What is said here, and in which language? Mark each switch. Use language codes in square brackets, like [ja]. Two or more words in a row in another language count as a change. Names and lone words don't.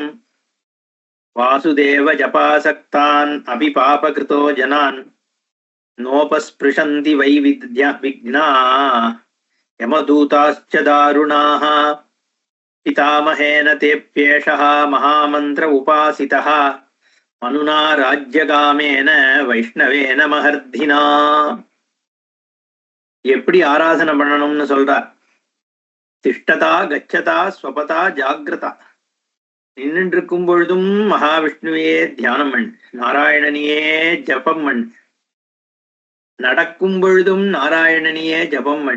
[sa] वासुदेव जपासक्तान् अपि पापकृतो जनान् नोपस्पृशन्ति वै विघ्ना यमदूताश्च दारुणाः. पितामहेन तेऽप्येषः महामन्त्र उपासितः मनुना राज्यकामेन वैष्णवेन महर्धिना. [ta] எப்படி ஆராதனை பண்ணணும்னு சொல்றார். [sa] तिष्ठता गच्छता स्वपता जाग्रता. [ta] நின்று இருக்கும் பொழுதும் மகாவிஷ்ணுவையே தியானம் பண்ணு, நாராயணனையே ஜபம் பண்ணு. நடக்கும் பொழுதும் நாராயணனையே ஜபம் பண்ணு.